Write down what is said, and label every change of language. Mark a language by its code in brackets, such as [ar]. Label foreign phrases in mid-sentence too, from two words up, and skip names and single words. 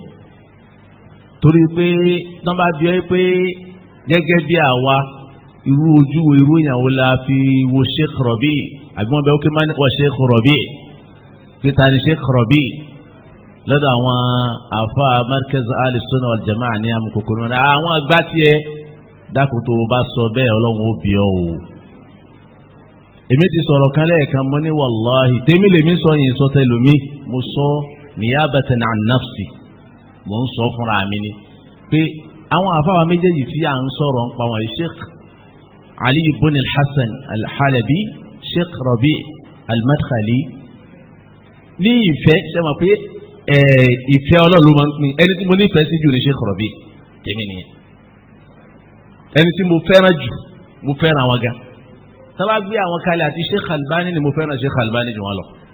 [yo] torí pé tán bá bí ẹ pé gẹ́gẹ́ bí àwa irú ojú irú ìyàwó la fi wo Sheikh Rabi' àbí wọn bẹ ó kí máa ń wọ Sheikh Rabi' pété ní Sheikh Rabi' lọ́dọ̀ àwọn àfa Markaz al-Sunnah wal Jama'ah ní amukokoro náà àwọn àgbà tiẹ̀ dákun tó o bá sọ bẹ́ẹ̀ ọlọ́run ó bí ọ o. èmi ti sọ̀rọ̀ kan lẹ́ẹ̀kan mọ́ ní wàláhì tèmi lèmi sọ yìí sọ tẹlómi mo sọ [ar] نيابةً عن نفسي [yo] mo ń sọ fúnra mi ni pé àwọn àfáwà méjèèjì tí à ń sọ̀rọ̀ ń pa wọn Sheikh Ali ibn al-Hasan al-Halabi Sheikh Rabi' al-Madkhali ní ìfẹ́ ṣe mọ̀ pé ìfẹ́ ọlọ́run ló máa ń pín ẹni tí mo nífẹ̀ẹ́ sí jù ní Sheikh Rabi' tèmi nìyẹn ẹni tí mo fẹ́ràn jù mo fẹ́ràn àwọn ga sábà gbé àwọn kalẹ̀ àti Sheikh Albani ni mo fẹ́ràn Sheikh Albani jù wọn lọ